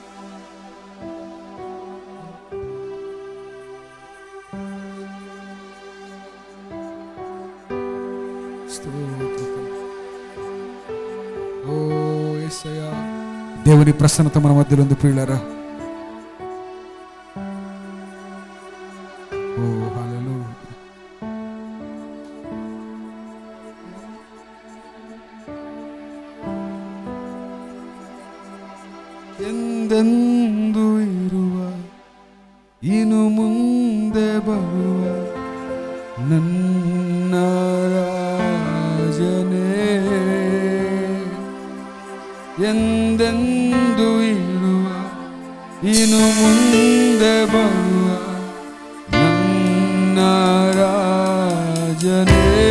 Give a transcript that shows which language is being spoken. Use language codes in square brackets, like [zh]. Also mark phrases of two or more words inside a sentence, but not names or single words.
[te] దేవుని ప్రసన్నత మన మధ్యలో ఉంది ప్రియులారా. ఓ హల్లెలూయా. [kn] ಎಂದೆಂದು ಇರುವ ಇನ್ನು ಮುಂದೆ ಬರುವ ನನ್ನ ರಾಜನೇ, ಎಂದೆಂದು ಇರುವ ಇನ್ನು ಮುಂದೆ ಬರುವ ನನ್ನ ರಾಜನೇ.